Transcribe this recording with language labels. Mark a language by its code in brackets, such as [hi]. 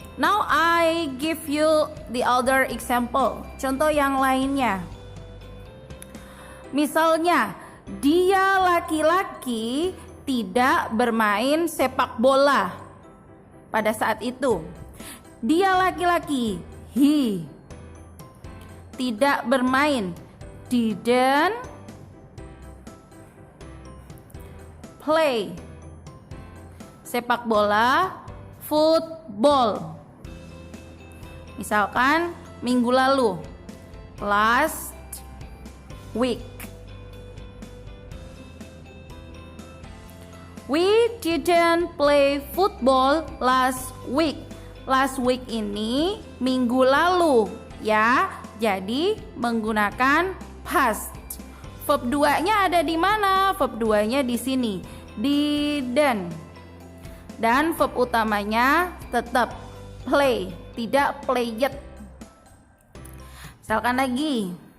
[en] Now I give you the other example. [id] Contoh yang lainnya. Misalnya, dia laki-laki tidak bermain sepak bola pada saat itu. Dia laki-laki, he, tidak bermain, [en] didn't play [id] sepak bola, football. Misalkan minggu lalu, [en] last week. We didn't play football last week. Last week [id] ini minggu lalu ya. Jadi menggunakan past. Verb 2-nya ada di mana? Verb 2-nya di sini. Didn't. Dan verb utamanya tetap play, tidak played. Misalkan lagi.